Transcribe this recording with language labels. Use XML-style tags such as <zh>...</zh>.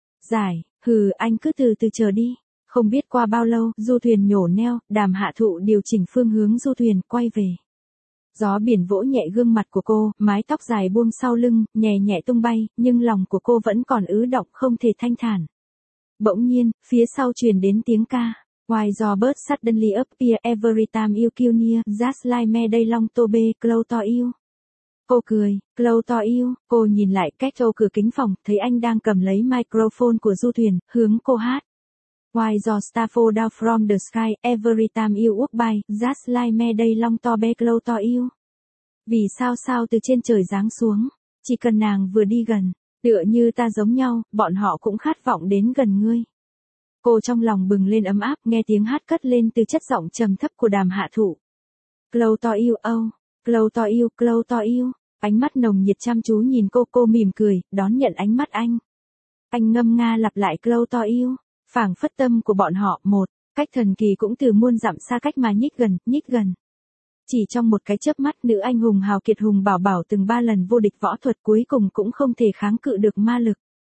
<vi>Giải, hừ, anh cứ từ từ chờ đi. Không biết qua bao lâu, du thuyền nhổ neo, Đàm Hạ Thụ điều chỉnh phương hướng du thuyền, quay về. Gió biển vỗ nhẹ gương mặt của cô, mái tóc dài buông sau lưng, nhẹ nhẹ tung bay, nhưng lòng của cô vẫn còn ứ động không thể thanh thản. Bỗng nhiên, phía sau truyền đến tiếng ca.</vi> <en>Why do birds suddenly appear every time you come near, just like me day long to be close to you?</en> <vi>Cô cười,</vi> <en>close to you,</en> <vi>cô nhìn lại cách châu cửa kính phòng, thấy anh đang cầm lấy microphone của du thuyền, hướng cô hát.</vi> <en>Why do stars fall down from the sky every time you walk by, just like me day long to be close to you?</en> <vi>Vì sao sao từ trên trời giáng xuống, chỉ cần nàng vừa đi gần, tựa như ta giống nhau, bọn họ cũng khát vọng đến gần ngươi. Cô trong lòng bừng lên ấm áp, nghe tiếng hát cất lên từ chất giọng trầm thấp của Đàm Hạ Thụ.</vi> <en>Close to you, oh, close to you, close to you.</en> <vi>Ánh mắt nồng nhiệt chăm chú nhìn cô mỉm cười, đón nhận ánh mắt anh. Anh ngâm nga lặp lại</vi> <en>close to you.</en> <vi>Phảng phất tâm của bọn họ, một, cách thần kỳ cũng từ muôn dặm xa cách mà nhích gần. Chỉ trong một cái chớp mắt, nữ anh hùng hào kiệt Hùng Bảo Bảo từng ba lần vô địch võ thuật cuối cùng cũng không thể kháng cự được ma lực.</vi>